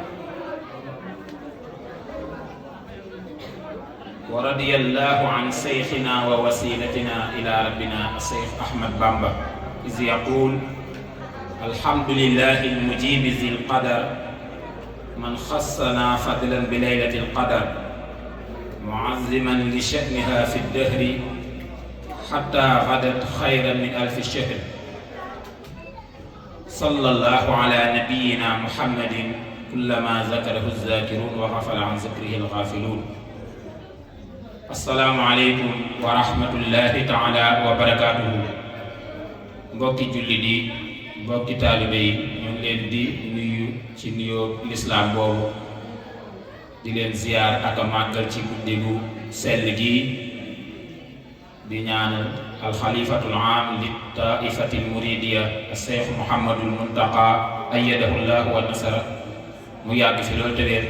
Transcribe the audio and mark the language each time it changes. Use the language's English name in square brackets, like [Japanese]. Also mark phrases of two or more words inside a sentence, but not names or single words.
[Arabic] ورضي الله عن شيخنا ووسيلتنا إلى ربنا الشيخ أحمد بامبا إذ يقول: الحمد لله المجيب ذي القدر من خصنا فضلا بليلة القدر معظما لشأنها في الدهر حتى غدت خيرا من 1000 شهر. صلى الله على نبينا محمد كلما ذكره الذاكرون وغفل عن ذكره الغافلون. السلام عليكم ورحمة الله تعالى وبركاته. [Wolof] mbokki julli di mbokki taalibe yi ñu ngi leen di nuyu ci nuyoo lislaam boobu di leen ziyaar ak a màggal ci guddi gu sell gi di ñaanal [Arabic] الخليفة العام لطائفة المريدية [Wolof] Seex Muhammadul Muntaqa [Arabic] أيده الله ونصره [Wolof] mu yàgg fi loolu te wér.